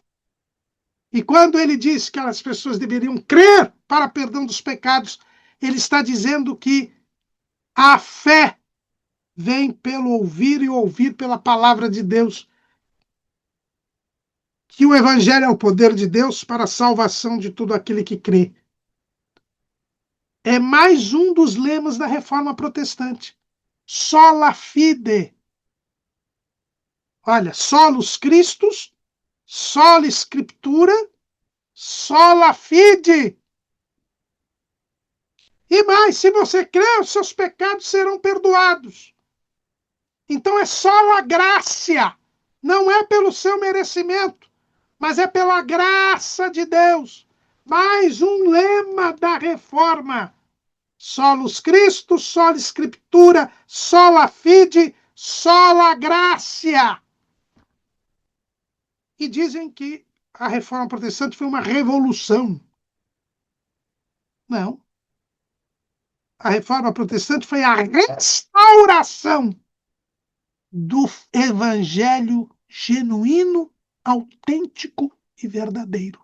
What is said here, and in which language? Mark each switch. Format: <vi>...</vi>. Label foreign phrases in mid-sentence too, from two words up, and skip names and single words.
<pt>E quando ele diz que as pessoas deveriam crer para perdão dos pecados, ele está dizendo que a fé vem pelo ouvir e ouvir pela palavra de Deus. Que o Evangelho é o poder de Deus para a salvação de todo aquele que crê. É mais um dos lemas da Reforma Protestante.</pt> <la>Sola fide. Olha, solus Christus, sola Scriptura, sola fide.</la> <pt>E mais, se você crer, os seus pecados serão perdoados. Então é só a graça, não é pelo seu merecimento, mas é pela graça de Deus. Mais um lema da Reforma.</pt> <la>Solus Christus, sola Scriptura, sola fide, sola gratia.</la> <pt>E dizem que a Reforma Protestante foi uma revolução. Não. A Reforma Protestante foi a restauração do Evangelho genuíno, autêntico e verdadeiro.</pt>